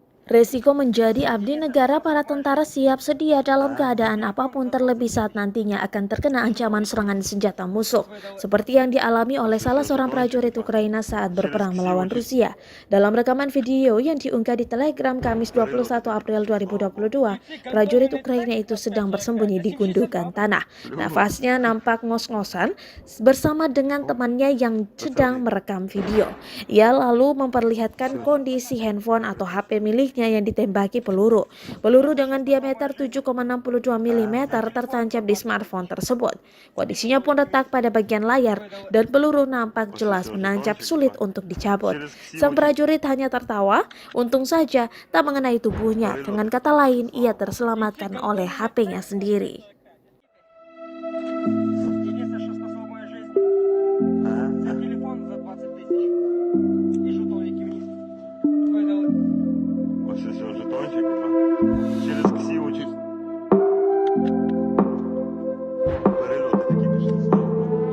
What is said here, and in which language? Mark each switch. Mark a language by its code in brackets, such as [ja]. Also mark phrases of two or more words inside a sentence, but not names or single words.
[id] Resiko menjadi abdi negara para tentara siap sedia dalam keadaan apapun terlebih saat nantinya akan terkena ancaman serangan senjata musuh, seperti yang dialami oleh salah seorang prajurit Ukraina saat [ru] Через [id] berperang melawan [ru] ксиву [id] Rusia. Dalam rekaman video yang diunggah di Telegram Kamis 21 April 2022, prajurit Ukraina itu sedang bersembunyi di gundukan tanah. [ru] по-любому. [id] Nafasnya nampak ngos-ngosan bersama dengan temannya yang sedang [ru] Пацаны, [id] merekam video. Ia lalu memperlihatkan [ru] всё. [id] kondisi handphone atau HP miliknya yang ditembaki peluru. Peluru dengan diameter 7,62 mm tertancap di smartphone tersebut. Kondisinya pun retak pada bagian layar dan peluru nampak [ru] После [id] jelas [ru] всего [id] menancap [ru] жетончик, [id] sulit [ru] типа, [id] untuk dicabut. [ru] через ксиву [id] Sang prajurit hanya tertawa, untung saja tak mengenai tubuhnya. [ru] прилет. [id] Dengan kata lain, ia [ru] Слава богу. [id] terselamatkan oleh HP-nya sendiri. [ru] Единственное, что спасло мою жизнь, взять телефон за 20 тысяч и жетоники вниз выдал. После всего жетончик, типа, через ксиву чисто. Перелеты такие пошли, слава богу.